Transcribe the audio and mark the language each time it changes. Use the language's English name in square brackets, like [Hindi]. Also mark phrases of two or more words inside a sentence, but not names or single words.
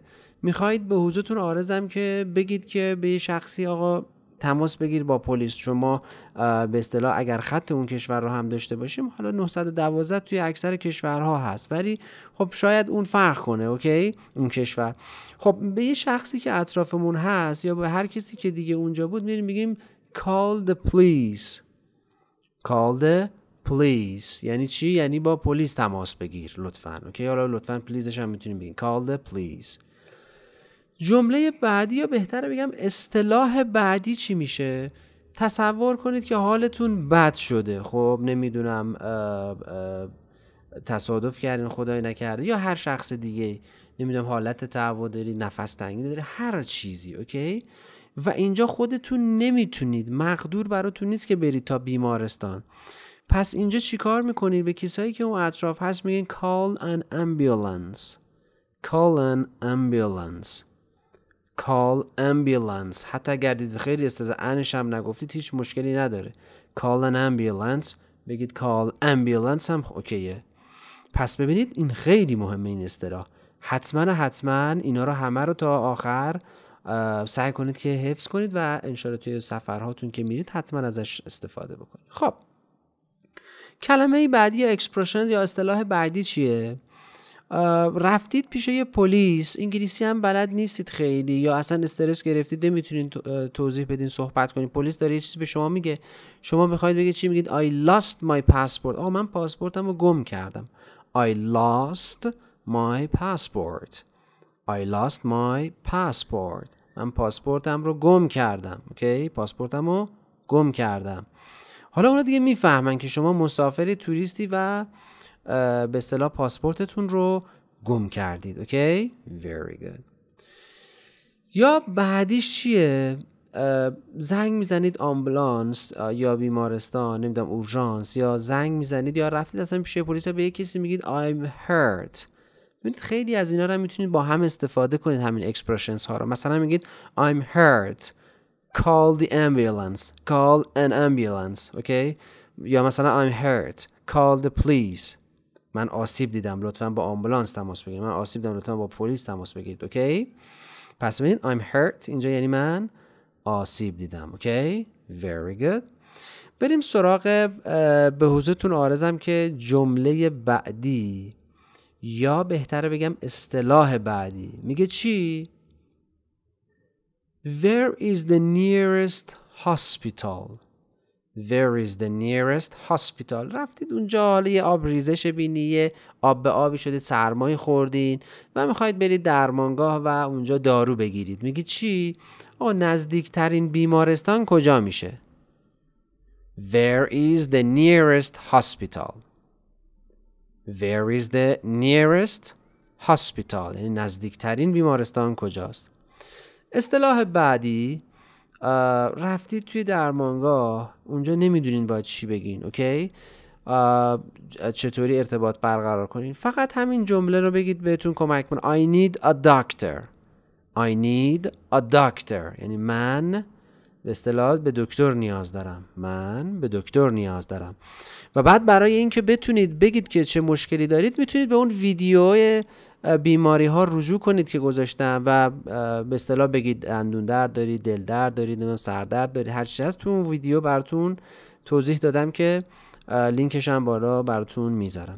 [Persian] میخواید به حضورتون عارضم که بگید که به یه شخصی آقا تماس بگیر با پلیس. شما به اصطلاح اگر خط اون کشور رو هم داشته باشیم، حالا 912 توی اکثر کشورها هست ولی خب شاید اون فرق کنه، اوکی، اون کشور. خب به یه شخصی که اطرافمون هست یا به هر کسی که دیگه اونجا بود میگیم [English] call the police. call the police [Persian] یعنی چی؟ یعنی با پلیس تماس بگیر لطفاً، اوکی. حالا لطفاً پلیزش هم میتونیم بگیم [English] call the police. [Persian] جمله بعدی یا بهتره بگم اصطلاح بعدی چی میشه؟ تصور کنید که حالتون بد شده، خب نمیدونم تصادف کردین، خدای نکرده، یا هر شخص دیگه، نمیدونم حالت تعودی، نفس تنگی داره، هر چیزی، اوکی. و اینجا خودتون نمیتونید، مقدور براتون نیست که برید تا بیمارستان. پس اینجا چی کار میکنید؟ به کسایی که اون اطراف هست میگین [English] call an ambulance. call an ambulance. call ambulance. [Persian] حتی اگر دید خیلی استرس انش هم نگفتید هیچ مشکلی نداره. [English] call an ambulance. بگید call ambulance [Persian] هم اوکیه. پس ببینید این خیلی مهمه این اصطلاح. حتما اینا رو همه رو تا آخر سعی کنید که حفظ کنید و انشالله توی سفرهاتون که میرید حتما ازش استفاده بکنید. خب کلمه بعدی یا اکسپرشن یا اصطلاح بعدی چیه؟ رفتید پیش یه پلیس، انگلیسی هم بلد نیستید خیلی یا اصلا استرس گرفتید، نمیتونین توضیح بدین، صحبت کنین، پلیس داره یه چیزی به شما میگه، شما میخواید بگید چی؟ [English] میگید I lost my passport. [Persian] من پاسپورتم رو گم کردم. [English] I lost my passport. I lost my passport. [Persian] من پاسپورتم رو گم کردم، اوکی، پاسپورتم رو گم کردم. حالا اونا دیگه میفهمن که شما مسافری، توریستی و به اصطلاح پاسپورتتون رو گم کردید، اوکی؟ [English] very good. [Persian] یا بعدیش چیه؟ زنگ میزنید آمبولانس یا بیمارستان، نمیدونم اورژانس، یا زنگ میزنید یا رفتید اصلا پیش پلیس به یک کسی میگید [English] I'm hurt. [Persian] ببینید خیلی از اینا رو میتونید با هم استفاده کنید، همین اکسپرشنز ها رو. مثلا میگید [English] I'm hurt. call the ambulance. call an ambulance. [Persian] اوکی؟ یا مثلا [English] I'm hurt. call the police. [Persian] من آسیب دیدم، لطفاً با آمبولانس تماس بگیرید. من آسیب دیدم، لطفاً با پلیس تماس بگیرید، اوکی؟ پس ببینید [English] I'm hurt [Persian] اینجا یعنی من آسیب دیدم، اوکی؟ [English] very good. [Persian] بریم سراغ به حضورتون عارضم که جمله بعدی یا بهتره بگم اصطلاح بعدی میگه چی؟ [English] Where is the nearest hospital? Where is the nearest hospital? [Persian] رفتید اونجا، حالا یه آب ریزش بینی، یه آب به آبی شدید، سرمایی خوردین و میخواید برید درمانگاه و اونجا دارو بگیرید. میگید چی؟ نزدیکترین بیمارستان کجا میشه؟ [English] Where is the nearest hospital? Where is the nearest hospital? [Persian] یعنی نزدیکترین بیمارستان کجاست؟ اصطلاح بعدی، رفتید توی درمانگاه، اونجا نمیدونین باید چی بگین، اوکی؟ چطوری ارتباط برقرار کنین؟ فقط همین جمله رو بگید بهتون کمک کنه. [English] I need a doctor. I need a doctor. [Persian] یعنی من به اصطلاح به دکتر نیاز دارم. من به دکتر نیاز دارم. و بعد برای اینکه بتونید بگید که چه مشکلی دارید، میتونید به اون ویدیو بیماری ها رجوع کنید که گذاشتم و به اصطلاح بگید اندون درد دارید، دل درد دارید، سردرد دارید، هر چیزی هست تو اون ویدیو براتون توضیح دادم که لینکش هم بالا براتون میذارم.